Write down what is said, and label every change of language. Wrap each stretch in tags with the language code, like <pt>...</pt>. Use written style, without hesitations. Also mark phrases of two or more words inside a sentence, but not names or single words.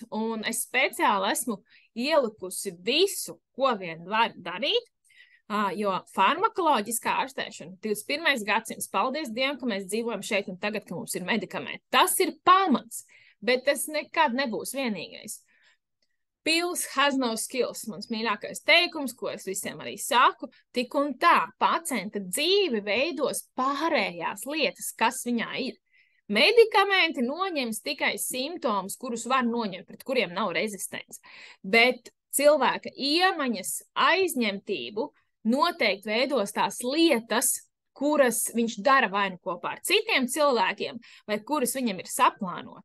<lv>Un es speciāli esmu ielikusi visu, ko vien var darīt, jo farmakoloģiskā ārstēšana 21. gadsimts, paldies Dievam, ka mēs dzīvojam šeit un tagad, ka mums ir medikamenti. Tas ir pamats, bet tas nekad nebūs vienīgais.</lv> <en>Pills has no skills,</en> <lv>mans mīļākais teikums, ko es visiem arī saku, tik un tā pacienta dzīve veidos pārējās lietas, kas viņā ir. Medikamenti noņems tikai simptomus, kurus var noņemt, pret kuriem nav rezistents, bet cilvēka iemaņas, aizņemtību noteikti veidos tās lietas, kuras viņš dara vai nu kopā ar citiem cilvēkiem, vai kuras viņam ir saplānots.</lv>